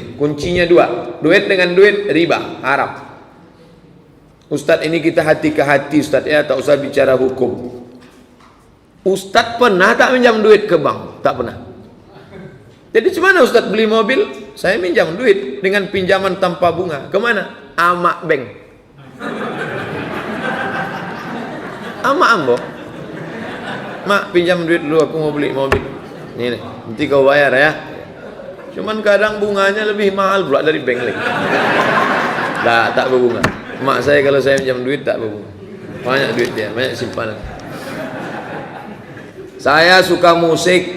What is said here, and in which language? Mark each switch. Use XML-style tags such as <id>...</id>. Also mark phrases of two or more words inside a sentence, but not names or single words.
<id>Kuncinya 2, duit dengan duit riba, haram. Ustaz ini kita hati ke hati Ustaz ya, tak usah bicara hukum. Ustaz pernah tak minjam duit ke bank? Tak pernah. Jadi gimana Ustaz beli mobil? Saya minjam duit dengan pinjaman tanpa bunga. Kemana?</id> <min>Amak Bank. Amak Ambo.</min> <id>Mak pinjam duit dulu, aku mau beli mobil. Ini nih, nanti kau bayar ya. Cuman kadang bunganya lebih mahal pula dari bank lagi. Tak berbunga. Mak saya kalau saya pinjam duit tak berbunga. Banyak duit dia, banyak simpanan. Saya suka musik.</id>